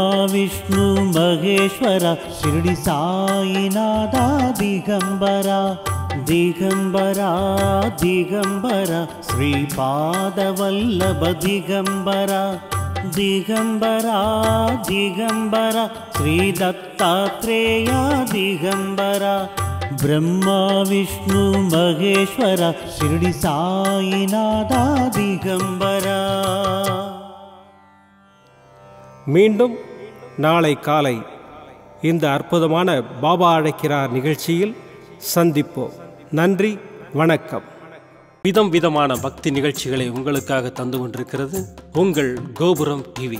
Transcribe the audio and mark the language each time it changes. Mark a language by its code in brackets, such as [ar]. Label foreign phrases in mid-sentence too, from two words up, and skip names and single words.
[sa] विष्णु महेश्वरा शिरडी साईनाथा दिगंबरा दिगंबरा दिगंबरा श्रीपादवल्लभ दिगंबरा दिगंबरा दिगंबरा श्री दत्तात्रेया दिगंबरा ब्रह्मा विष्णु महेश्वरा शिरडी साईनाथा दिगंबरा. [ta] மீண்டும் நாளை காலை இந்த அற்புதமான பாபா அழைக்கிறார் நிகழ்ச்சியில் சந்திப்போம். நன்றி, வணக்கம். விதம் விதமான பக்தி நிகழ்ச்சிகளை உங்களுக்காக தந்து கொண்டிருக்கிறது உங்கள் கோபுரம் டிவி.